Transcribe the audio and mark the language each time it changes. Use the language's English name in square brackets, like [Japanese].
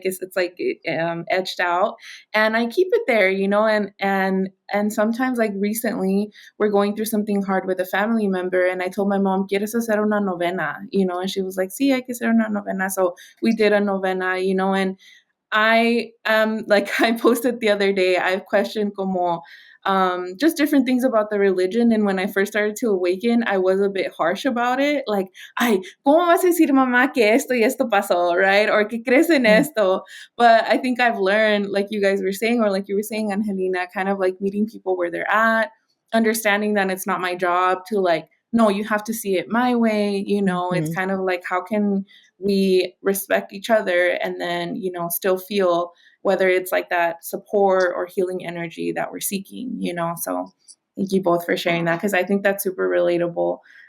[English] Because it's like etched out, and I keep it there, and sometimes, like recently, we're going through something hard with a family member, and I told my mom, [Spanish] ¿Quieres hacer una novena? [English] And she was like, [Spanish] sí, hay que hacer una novena. [English] So we did a novena, and I like I posted the other day, I've questioned como just different things about the religion. And when I first started to awaken, I was a bit harsh about it. [Spanish] Like, ay, ¿cómo vas a decir, mamá, que esto y esto pasó, right? Or que crees en esto? [English] But I think I've learned, like you guys were saying, or like you were saying, Angelina, kind of like meeting people where they're at, understanding that it's not my job to like, no, you have to see it my way. It's kind of like, how can we respect each other and then, still feel whether it's like that support or healing energy that we're seeking, So thank you both for sharing that, because I think that's super relatable.